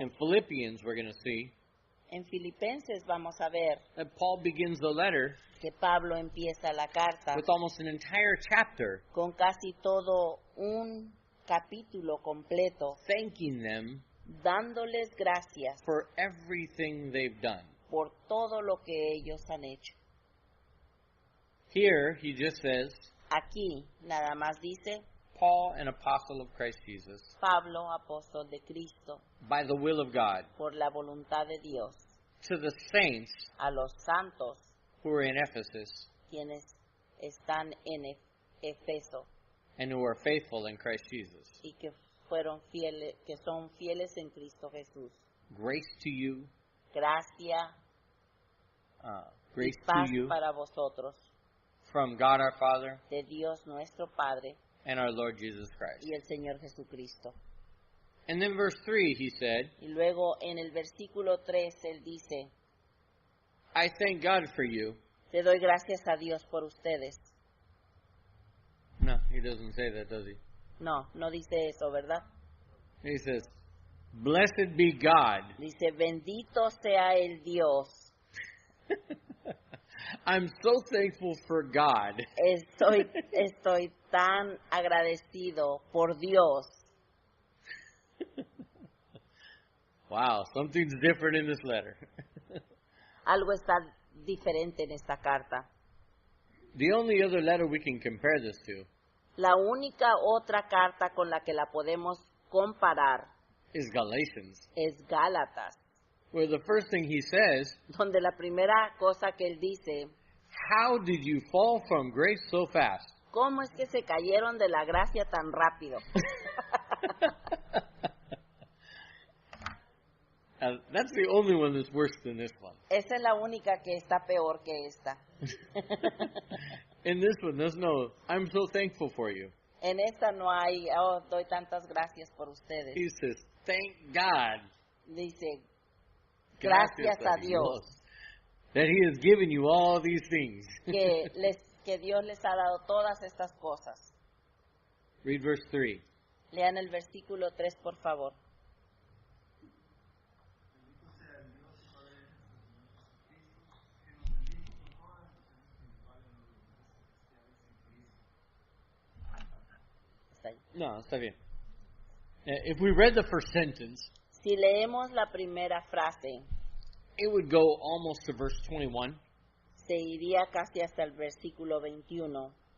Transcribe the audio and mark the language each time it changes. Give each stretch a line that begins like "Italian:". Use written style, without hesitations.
English: In Philippians, we're going to see
Spanish: En Filipenses vamos a ver
English: that Paul begins the letter
Spanish: que Pablo empieza la carta
English: with almost an entire chapter
Spanish: con casi todo un capítulo completo,
English: thanking them
Spanish: dándoles gracias
English: for everything they've done.
Spanish: por todo lo que ellos han hecho.
English: Here, he just says,
Spanish: Aquí nada más dice,
English: Paul, an apostle of Christ Jesus,
Spanish: Pablo, apóstol de Cristo,
English: by the will of God,
Spanish: por la voluntad de Dios,
English: to the saints
Spanish: a los santos,
English: who are in Ephesus
Spanish: quienes están en Efeso
English: and who are faithful in Christ Jesus.
Spanish: y que fueron fieles, que son fieles en Cristo Jesús.
English: Grace to you,
Spanish: Gracia y
English: grace
Spanish: paz
English: to you
Spanish: para vosotros,
English: from God our Father
Spanish: de Dios nuestro Padre
English: and our Lord Jesus Christ.
Spanish: y el Señor Jesucristo.
English: And then verse 3, he said,
Spanish: Y luego en el versículo 3 él dice,
English: I thank God for you.
Spanish: te doy gracias a Dios por ustedes.
English: No, he doesn't say that, does he?
Spanish: No, no dice eso, ¿verdad?
English: He says, blessed be God.
Spanish: Dice, bendito sea el Dios.
English: I'm so thankful for God
Spanish: Estoy tan agradecido por Dios.
English: Wow, something's different in this letter.
Spanish: Algo está diferente en esta carta.
English: The only other letter we can compare this to
Spanish: La única otra carta con la que la podemos comparar
English: is Galatians,
Spanish: es Gálatas,
English: where the first thing he says,
Spanish: donde la primera cosa que él dice,
English: how did you fall from grace so fast?
Spanish: ¿cómo es que se cayeron de la gracia tan rápido?
English: That's the only one that's worse than this one.
Spanish: Esa es la única que está peor que esta.
English: In this one, there's no, I'm so thankful for you.
Spanish: En esta no hay, doy tantas gracias por ustedes.
English: He says, thank God.
Spanish: Dice, gracias a Dios.
English: that He has given you all these things.
Spanish: que Dios les ha dado todas estas cosas.
English: Read verse 3.
Spanish: Lean el versículo 3, por favor. Está ahí. No, está bien.
English: If we read the first sentence,
Spanish: Si leemos la primera frase,
English: it would go almost to verse 21,
Spanish: se iría casi hasta el versículo 21,